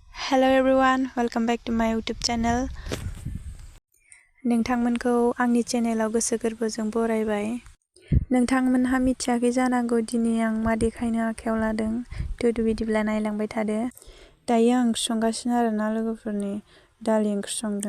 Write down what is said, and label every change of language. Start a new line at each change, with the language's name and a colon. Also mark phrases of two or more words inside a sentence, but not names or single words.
English: Hello everyone, welcome back to my YouTube channel.
Bodo: नोंथांमोनखौ आंनि चेनेलाव गोसो गोरबोजों बरायबाय। नोंथांमोनहा मिथियाखै जानांगौ दिनै आं मा देखायनो आखायाव लादों। बिदिब्ला नायलांबाय थादो। दायो आं संगासिनो आरोना लोगोफोरनि दालि ओंख्रि संदों।